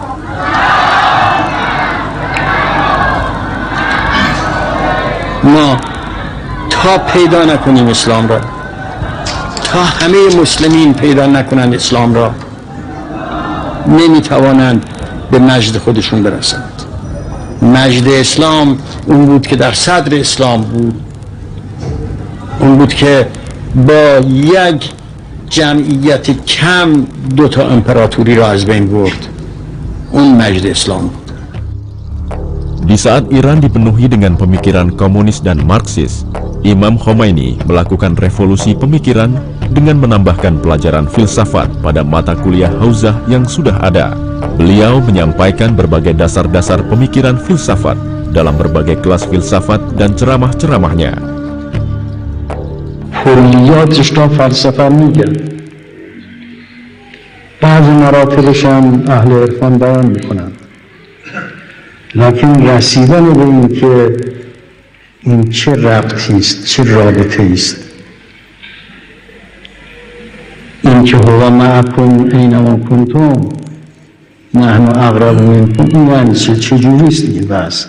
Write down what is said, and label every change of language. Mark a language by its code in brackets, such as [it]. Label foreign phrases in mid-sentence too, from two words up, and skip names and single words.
[fa] ما تا پیدا نکنیم اسلام را، تا همه مسلمین پیدا نکنند اسلام را، نمیتوانند به مجد خودشون برسند. مجد اسلام اون بود که در صدر اسلام بود، اون بود که با یک جمعیت کم 2 امپراتوری را از بین برد. اون مجد اسلام بود. [id] Di saat Iran dipenuhi dengan pemikiran komunis dan Marxis, Imam Khomeini melakukan revolusi pemikiran dengan menambahkan pelajaran filsafat pada mata kuliah Hauzah yang sudah ada. Beliau menyampaikan berbagai dasar-dasar pemikiran filsafat dalam berbagai kelas filsafat dan ceramah-ceramahnya. [fa] کلیاتش را فلسفه میگن، بعض مراتبش هم اهل عرفان بیان میکنن، لکن رسیدن به این که این چه ربطی است، چه رابطه است، این که [ar] هو معکم اینما کنتم نحن اقرب منکم، [fa] این یعنی چه جوری است این بحث؟